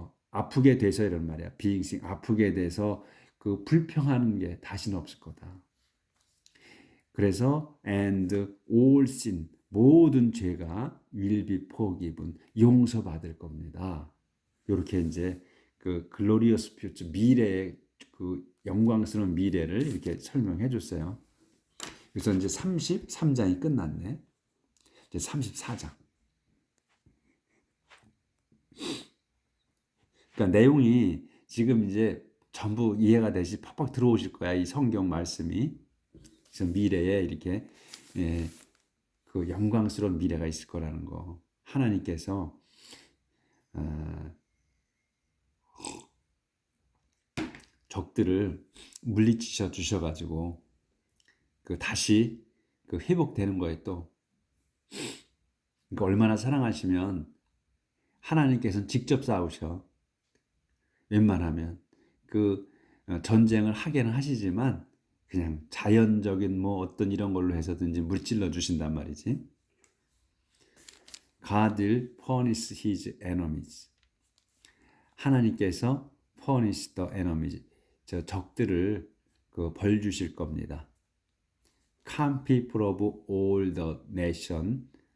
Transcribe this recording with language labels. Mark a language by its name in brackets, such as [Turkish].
[Korean] 아프게 돼서 이런 말이야. [English] being sick, [Korean] 아프게 돼서 그 불평하는 게 다시는 없을 거다. 그래서 [English] and all sin, [Korean] 모든 죄가 [English] will be forgiven, [Korean] 용서받을 겁니다. 이렇게 이제 그 [English] glorious future, [Korean] 미래의 그 영광스러운 미래를 이렇게 설명해 줬어요. 그래서 이제 33장이 끝났네. 이제 34장. 그러니까 내용이 지금 이제 전부 이해가 되시 팍팍 들어오실 거야. 이 성경 말씀이. 그래서 미래에 이렇게 그 영광스러운 미래가 있을 거라는 거. 하나님께서 적들을 물리치셔 주셔가지고 그 다시 그 회복되는 거예요. 또 그러니까 얼마나 사랑하시면 하나님께서는 직접 싸우셔. 웬만하면 그 전쟁을 하게는 하시지만 그냥 자연적인 뭐 어떤 이런 걸로 해서든지 물질러 주신단 말이지. [English] God will punish his enemies. [Korean] 하나님께서 [English] punish the enemies. [Korean] 저 적들을 그 벌 주실 겁니다. [English] Come people of all the nation.